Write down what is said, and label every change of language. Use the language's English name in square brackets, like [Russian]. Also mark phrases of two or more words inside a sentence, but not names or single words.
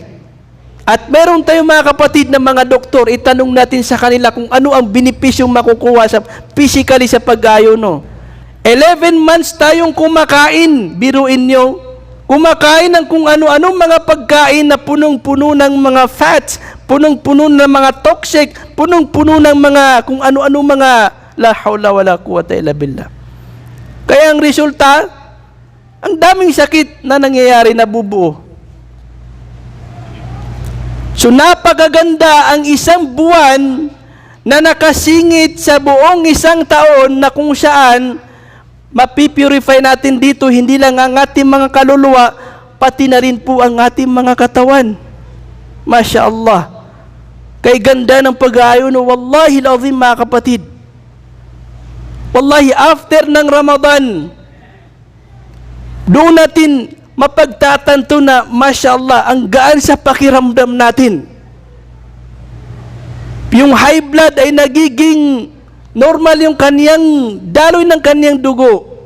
[Filipino] At meron tayong mga kapatid na mga doktor, itanong natin sa kanila kung ano ang benepisyong makukuha sa physically sa pag-aayuno. 11 months tayong kumakain, biruin nyo, kumakain ng kung ano-anong mga pagkain na punong-puno ng mga fats, punong-puno ng mga toxic, punong-puno ng mga kung ano-ano mga [Arabic] لا حول ولا قوة إلا بالله. [Filipino] Kaya ang resulta, ang daming sakit na nangyayari na bubuo. So napakaganda ang isang buwan na nakasingit sa buong isang taon na kung saan mapipurify natin dito hindi lang ang ating mga kaluluwa, pati na rin po ang ating mga katawan. [Arabic] ما شاء الله. [Filipino] Kay ganda ng pag-aayuno, [Arabic] والله العظيم [Filipino] mga kapatid. Wallahi, after ng Ramadan, Doon natin mapagtatanto na, [Arabic] ما شاء الله, [Filipino] ang gaan sa pakiramdam natin. Yung [English] high blood [Filipino] ay nagiging normal yung kaniyang daloy ng kaniyang dugo.